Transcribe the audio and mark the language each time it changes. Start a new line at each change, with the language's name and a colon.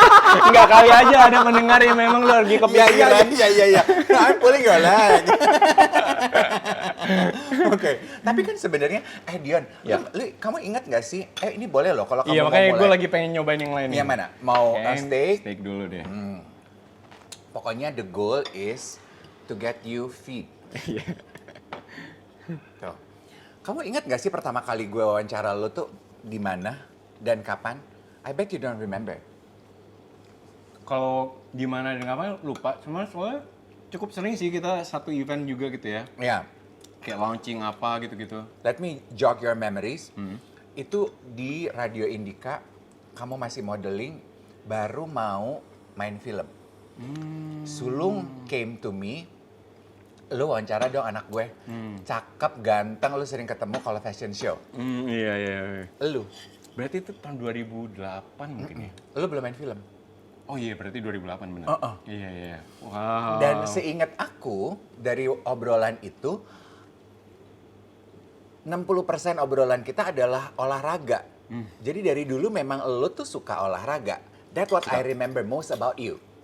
Indonesian: Enggak kali aja ada mendengar yang memang lu lagi kepikiran. Iya.
English: I'm pulling your leg.
Indonesian: Oke, tapi kan sebenarnya, Dion, kamu ingat nggak sih? Ini boleh loh kalau kamu Iya, mau makanya mulai. gue lagi pengen nyobain yang lain. Yang mana? Mau steak? Steak dulu deh. Pokoknya
English: the goal is to get you fit.
Indonesian: Iya. Tuh. Kamu ingat nggak sih pertama kali gue wawancara lo tuh di mana dan kapan?
English: I bet you don't remember.
Indonesian: Kalau di mana dan kapan lupa, cuma soalnya cukup sering sih kita satu event juga gitu ya. Ya, Kayak launching apa gitu-gitu.
English: let me jog your memories.
Indonesian: Itu di Radio Indika, kamu masih modeling, baru mau main film. Sulung
English: came to me,
Indonesian: lu wawancara dong anak gue, cakep, ganteng, lu sering ketemu kalau fashion show. Iya. Lu Berarti itu tahun 2008 mungkin ya? lu belum main film. Oh iya, berarti 2008 benar. Iya. Wow. Dan seingat aku, dari obrolan itu, 60% obrolan kita adalah olahraga. Jadi dari dulu memang lo tuh suka olahraga.
English: That's what I remember most about you.